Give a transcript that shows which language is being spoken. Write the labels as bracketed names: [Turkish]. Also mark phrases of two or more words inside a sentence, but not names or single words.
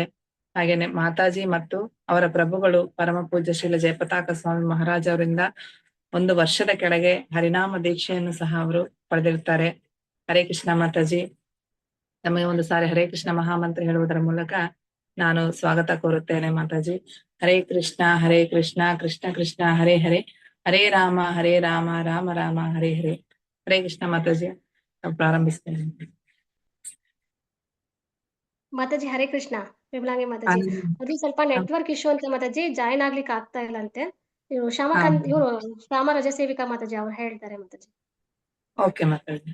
[Kannada] ಹಾಗೇನೆ ಮಾತಾಜಿ ಮತ್ತು ಅವರ ಪ್ರಭುಗಳು ಪರಮ ಪೂಜ್ಯ ಶ್ರೀಲ ಜಯಪತಾಕ ಸ್ವಾಮಿ ಮಹಾರಾಜ್ ಅವರಿಂದ 1 ವರ್ಷದ ಕೆಳಗೆ ಹರಿನಾಮ ದೀಕ್ಷೆಯನ್ನು ಸಹ ಅವರು ಪಡೆದಿರ್ತಾರೆ. ಹರೇ ಕೃಷ್ಣ ಮಾತಾಜಿ. ನಮಗೆ ಒಂದು ಸಾರಿ ಹರೇ ಕೃಷ್ಣ ಮಹಾಮಂತ್ರ ಹೇಳುವುದರ ಮೂಲಕ ನಾನು ಸ್ವಾಗತ ಕೋರುತ್ತೇನೆ ಮಾತಾಜಿ. [Sanskrit] ಹರೇ ಕೃಷ್ಣ ಕೃಷ್ಣ ಕೃಷ್ಣ ಹರೇ ಹರೇ, ಹರೇ ರಾಮ ರಾಮ ರಾಮ ಹರೇ ಹರೇ. [Kannada] ಹರೇ ಕೃಷ್ಣ ಮಾತಾಜಿ, ನಾವು ಪ್ರಾರಂಭಿಸ್ತೇನೆ. ಮಾತಾಜಿ ಹರೇ ಕೃಷ್ಣ. ವಿಮಲಾಂಗಿ ಮಾತಾಜಿ, ಅದು ಸ್ವಲ್ಪ [English] network issue [Kannada] ಅಂತ ಮಾತಾಜಿ, ಜಾಯಿನ್ ಆಗ್ಲಿಕ್ಕೆ ಆಗ್ತಾ ಇಲ್ಲ ಅಂತೆ. ಇವರು ಶ್ಯಾಮ ರಜಸೇವಿಕಾ ಮಾತಾಜಿ ಅವ್ರು ಹೇಳ್ತಾರೆ ಮಾತಾಜಿ. ಓಕೆ ಮಾತಾಜಿ.